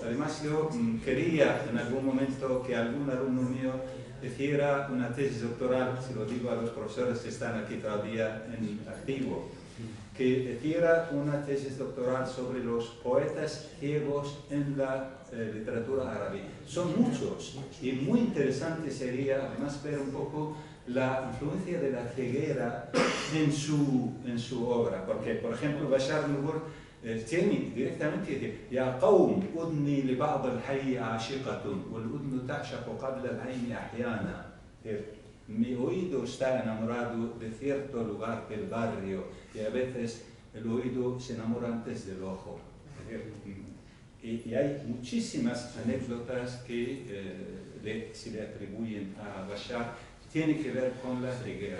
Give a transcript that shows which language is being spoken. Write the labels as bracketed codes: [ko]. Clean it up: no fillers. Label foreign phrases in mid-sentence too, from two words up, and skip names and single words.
[es] Además, yo quería en algún momento que algún alumno mío hiciera una tesis doctoral, si lo digo a los profesores que están aquí todavía en activo, que hiciera una tesis doctoral sobre los poetas ciegos en la literatura árabe. Son muchos y muy interesante sería además ver un poco la influencia de la ceguera en su obra, porque por ejemplo Bashar Nubur tiene directamente dice: [ar] يا قوم أذني لبعض الحي عاشقة والأذن تعشق قبل العين أحيانا. [es] Mi oído está enamorado de cierto lugar del barrio y a veces el oído se enamora antes del ojo. Y hay muchísimas anécdotas que se le atribuyen a Bashar, tiene que ver con la ceguera.